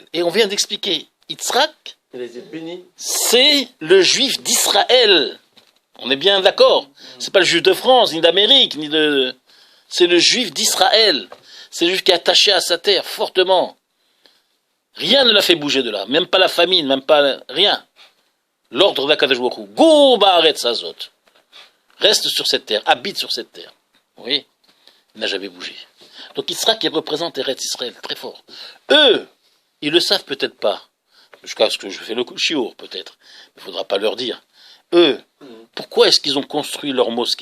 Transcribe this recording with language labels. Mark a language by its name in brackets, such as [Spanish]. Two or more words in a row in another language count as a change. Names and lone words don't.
[French] Et on vient d'expliquer, Yitzhak, c'est le juif d'Israël. On est bien d'accord. C'est pas le juif de France, ni d'Amérique, ni de... C'est le juif d'Israël. C'est le juif qui est attaché à sa terre, fortement. Rien ne l'a fait bouger de là. Même pas la famine, même pas... Rien. L'ordre d'Akadosh Baruch Hu. [Hebrew] גור בארץ הזאת. [French] Reste sur cette terre, habite sur cette terre. Oui. Il n'a jamais bougé. Donc Yitzhak qui représente Eretz Israël, très fort. Eux, ils le savent peut-être pas. Jusqu'à ce que je fais le chiour, peut-être. Il ne faudra pas leur dire. Eux, pourquoi est-ce qu'ils ont construit leur mosquée?